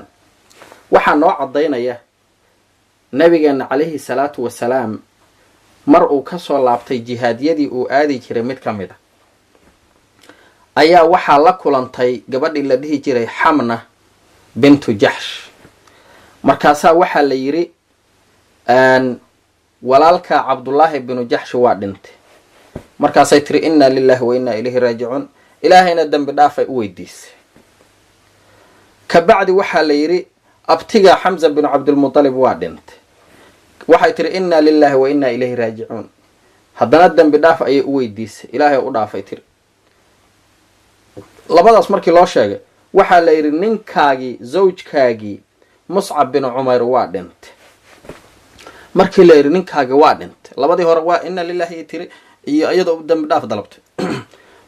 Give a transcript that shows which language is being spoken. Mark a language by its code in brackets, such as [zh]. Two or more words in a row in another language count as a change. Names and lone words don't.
[so] waxaa noo caddaynaya nabigeena [ar] عليه الصلاة والسلام [so] mar uu kasoo laabtay jihaadyadii uu aadi jiray mid ka mid a, ayaa waxaa la kulantay gabadhii la dhihi jiray xamna bintu jaxsh. markaasaa waxaa la yidhi walaalka cabdullaahi binu jaxshi waa dhintay. markaasay tiri [ar] إنا لله وإنا إليه راجعون. [so] ilaahayna dembi dhaafay u weydiisay. kabacdi waxaa la yidhi abtiga xamza binu cabdilmutalib waa dhintay. waxay tiri [ar] إنا لله وإنا إليه راجعون. [so] haddana dembi dhaaf ayay u weydiisay. ilaahay u dhaafay tiri. labadaas markii loo sheegay, waxaa la yidhi ninkaagii zawjkaagii muscab binu cumayr waa dhintay. markii la yidhi ninkaagi waa dhintay, labadii hore waa [ar] إنا لله [so] tiri iyo iyadoo dembi dhaaf dalabtay.